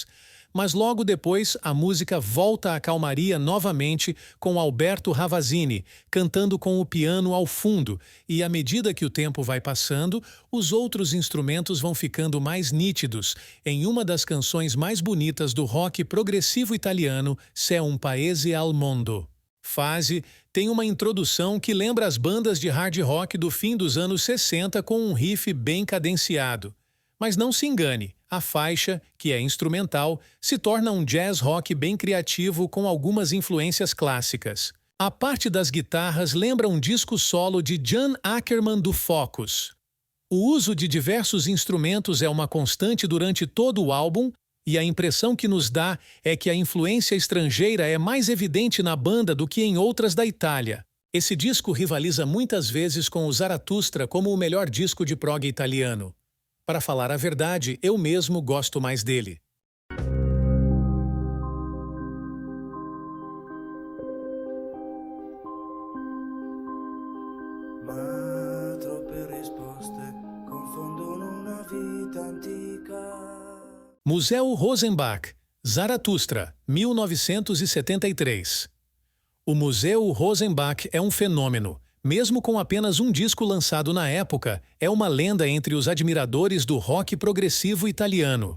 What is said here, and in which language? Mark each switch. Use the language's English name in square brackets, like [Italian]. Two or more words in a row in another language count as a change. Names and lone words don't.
[Portuguese] Mas logo depois a música volta à calmaria novamente com Alberto Ravazini cantando com o piano ao fundo, e à medida que o tempo vai passando, os outros instrumentos vão ficando mais nítidos em uma das canções mais bonitas do rock progressivo italiano, C'est un paese al mondo. Fase tem uma introdução que lembra as bandas de hard rock do fim dos anos 60 com um riff bem cadenciado. Mas não se engane, a faixa, que é instrumental, se torna um jazz rock bem criativo com algumas influências clássicas. A parte das guitarras lembra um disco solo de Jan Ackerman do Focus. O uso de diversos instrumentos é uma constante durante todo o álbum, e a impressão que nos dá é que a influência estrangeira é mais evidente na banda do que em outras da Itália. Esse disco rivaliza muitas vezes com o Zarathustra como o melhor disco de prog italiano. Para falar a verdade, eu mesmo gosto mais dele. [Italian] Ma troppe risposte confondono una vita antica. [Portuguese] Museu Rosenbach, Zarathustra, 1973. O Museu Rosenbach é um fenômeno. Mesmo com apenas um disco lançado na época, é uma lenda entre os admiradores do rock progressivo italiano.